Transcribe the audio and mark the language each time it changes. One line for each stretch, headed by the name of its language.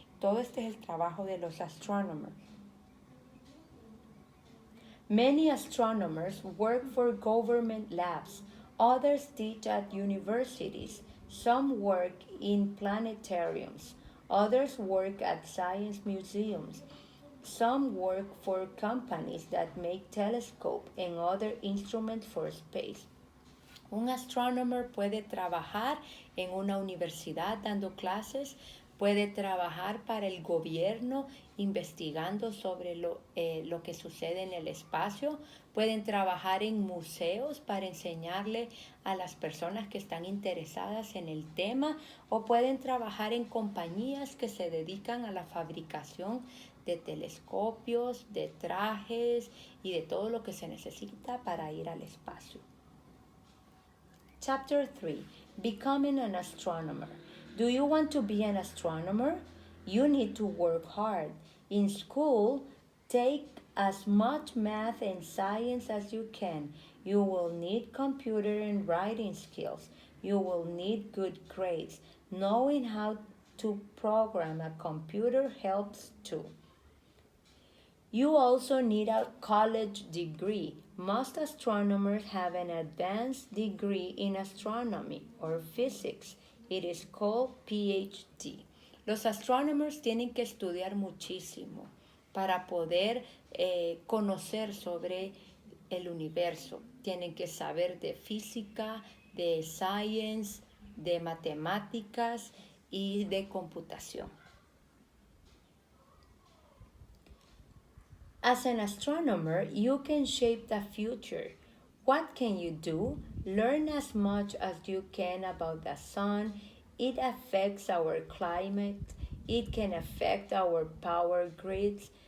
Spanish: Todo este es el trabajo de los astronomers.
English: Many astronomers work for government labs. Others teach at universities. Some work in planetariums. Others work at science museums. Some work for companies that make telescopes and other instruments for space.
Spanish: Un astronomer puede trabajar en una universidad dando clases, puede trabajar para el gobierno investigando sobre lo que sucede en el espacio, pueden trabajar en museos para enseñarle a las personas que están interesadas en el tema o pueden trabajar en compañías que se dedican a la fabricación de telescopios, de trajes y de todo lo que se necesita para ir al espacio.
English: Chapter 3. Becoming an astronomer. Do you want to be an astronomer? You need to work hard. In school, take as much math and science as you can. You will need computer and writing skills. You will need good grades. Knowing how to program a computer helps too. You also need a college degree. Most astronomers have an advanced degree in astronomy or physics. It is called PhD.
Spanish: Los astronomers tienen que estudiar muchísimo para poder conocer sobre el universo. Tienen que saber de física, de science, de matemáticas y de computación.
English: As an astronomer, you can shape the future. What can you do? Learn as much as you can about the sun. It affects our climate. It can affect our power grids.